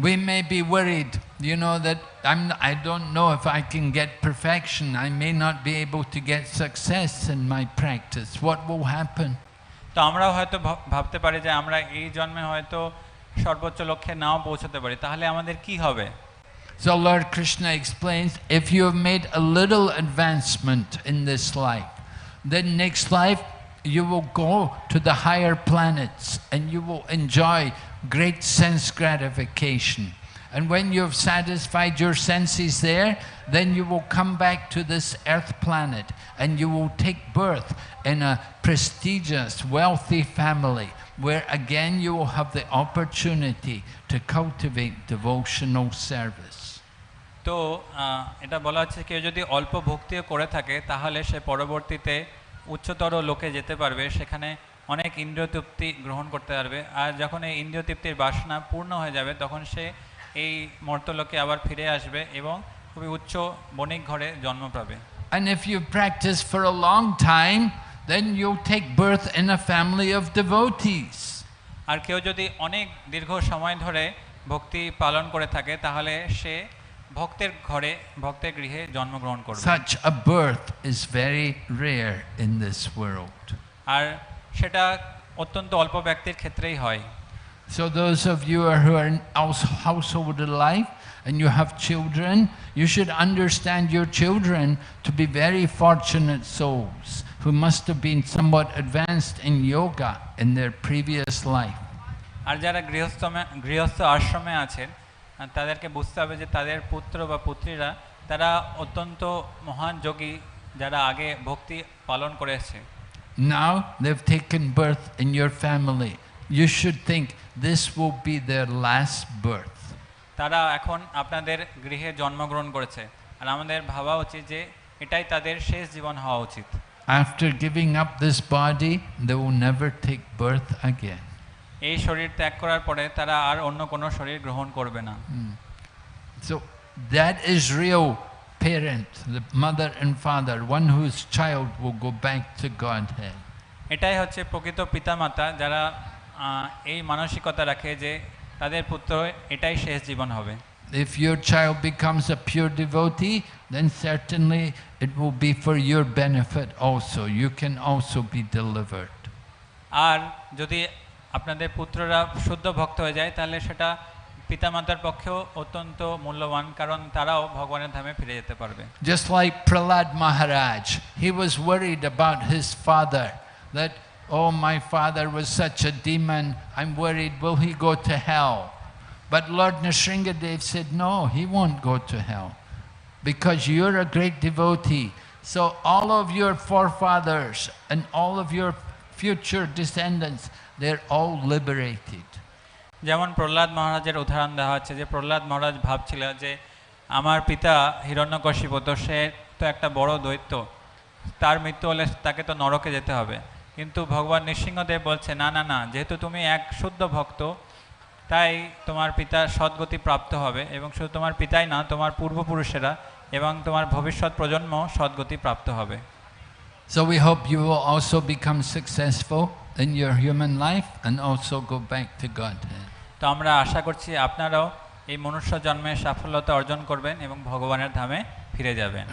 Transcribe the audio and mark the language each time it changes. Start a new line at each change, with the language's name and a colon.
English: We may be worried, you know, that I don't know if I can get perfection. I may not be able to get success in my practice. What will happen?
Bangla: তো আমরাও হয়তো ভাবতে পারি যে আমরা এই জন্মে হয়তো সর্বোচ্চ লক্ষ্যে নাও পৌঁছতে পারি, তাহলে আমাদের কি হবে?
English: So Lord Krishna explains, if you have made a little advancement in this life, then next life you will go to the higher planets and you will enjoy great sense gratification. And when you have satisfied your senses there, then you will come back to this earth planet and you will take birth in a prestigious, wealthy family where again you will have the opportunity to cultivate devotional service.
Bangla: তো এটা বলা হচ্ছে কেউ যদি অল্প ভক্তিও করে থাকে তাহলে সে পরবর্তীতে উচ্চতর লোকে যেতে পারবে, সেখানে অনেক ইন্দ্রিয় তৃপ্তি গ্রহণ করতে পারবে, আর যখন এই ইন্দ্রিয় তৃপ্তির বাসনা পূর্ণ হয়ে যাবে তখন সে এই মর্তলোকে আবার ফিরে আসবে এবং খুবই উচ্চ বণিক ঘরে জন্ম পাবে।
English: And if you practice for a long time, then you'll take birth in a family of devotees.
Bangla: আর কেউ যদি অনেক দীর্ঘ সময় ধরে ভক্তি পালন করে থাকে তাহলে সে ভক্তের ঘরে, ভক্তের গৃহে জন্মগ্রহণ করবে।
English: Such a birth is very rare in this world.
Bangla: আর সেটা অত্যন্ত অল্প ব্যক্তির ক্ষেত্রেই হয়।
English: So those of you who are in household life and you have children, you should understand your children to be very fortunate souls who must have been somewhat advanced in yoga in their previous life.
Bangla: আর যারা গৃহস্থ আশ্রমে আছেন তাদেরকে বুঝতে হবে যে তাদের পুত্র বা পুত্রীরা তারা অত্যন্ত মহান যোগী যারা আগে ভক্তি পালন করেছে।
English: Now they've taken birth in your family. You should think this will be their last birth.
Bangla: তারা এখন আপনাদের গৃহে জন্মগ্রহণ করেছে, আর আমাদের ভাবা উচিত যে এটাই তাদের শেষ জীবন হওয়া উচিত।
English: After giving up this body, they will never take birth again.
Bangla: এই শরীর ত্যাগ করার পরে তারা আর অন্য কোনো শরীর গ্রহণ করবে না।
English: So that is real parent, the mother and father, one whose child will go back to Godhead.
Bangla: এটাই হচ্ছে প্রকৃত পিতামাতা যারা এই মানসিকতা রাখে যে তাদের পুত্র এটাই শেষ জীবন হবে।
English: If your child becomes a pure devotee, then certainly it will be for your benefit also. You can also be delivered.
Bangla: আর যদি আপনাদের পুত্ররা শুদ্ধ ভক্ত হয়ে যায় তাহলে সেটা পিতামাতার পক্ষেও অত্যন্ত মূল্যবান, কারণ তারাও ভগবানের ধামে ফিরে যেতে পারবে।
English: Just like Prahlad Maharaj, he was worried about his father, that, oh, my father was such a demon, I'm worried, will he go to hell? But Lord Nrsingadev said, no, he won't go to hell, because you're a great devotee. So all of your forefathers and all of your future descendants, they're all liberated.
Bangla: যেমন প্রহ্লাদ মহারাজের উদাহরণ দেওয়া হচ্ছে যে প্রহ্লাদ মহারাজ ভাবছিল যে আমার পিতা হিরণ্যকশিপু, তো সে তো একটা বড় দৈত্য, তার মৃত্যু হলে তাকে তো নরকে যেতে হবে। কিন্তু ভগবান নৃসিংহদেব বলছে না না না, যেহেতু তুমি এক শুদ্ধ ভক্ত তাই তোমার পিতা সদ্গতি প্রাপ্ত হবে, এবং শুধু তোমার পিতাই না, তোমার পূর্বপুরুষেরা এবং তোমার ভবিষ্যৎ প্রজন্ম সদ্গতি প্রাপ্ত হবে।
English: So we hope you will also become successful in your human life and also go back to Godhead.
Bangla: তো আমরা আশা করছি আপনারাও এই মনুষ্য জন্মে সাফল্যতা অর্জন করবেন এবং ভগবানের ধামে ফিরে যাবেন।